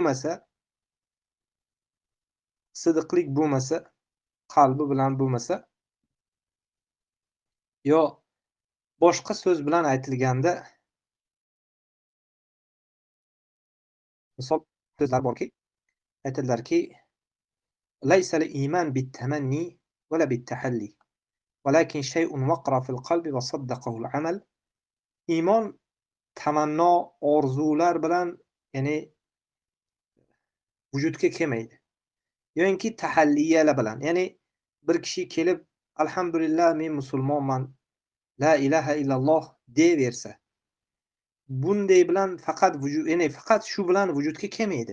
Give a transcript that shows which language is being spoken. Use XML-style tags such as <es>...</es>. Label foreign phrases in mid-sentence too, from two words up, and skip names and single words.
<uz>bo'lmasa, qalbi bilan bo'lmasa, yo boshqa so'z bilan aytilganda, misol so'zlar borki, aytadilarki,</uz> <ar>ليس الإيمان بالتمني ولا بالتحلي ولكن شيء وقر في القلب وصدقه العمل.</ar> <uz>Iymon tamanno, orzular bilan, ya'ni vujudga kelmaydi. Yo'inki tahalliyalar bilan, ya'ni bir kishi kelib alhamdulillah men musulmonman,</uz> <ar>لا إله إلا الله</ar> <uz>deyaversa, bunday bilan faqat vujud, ya'ni faqat shu bilan vujudga kelmaydi.</uz>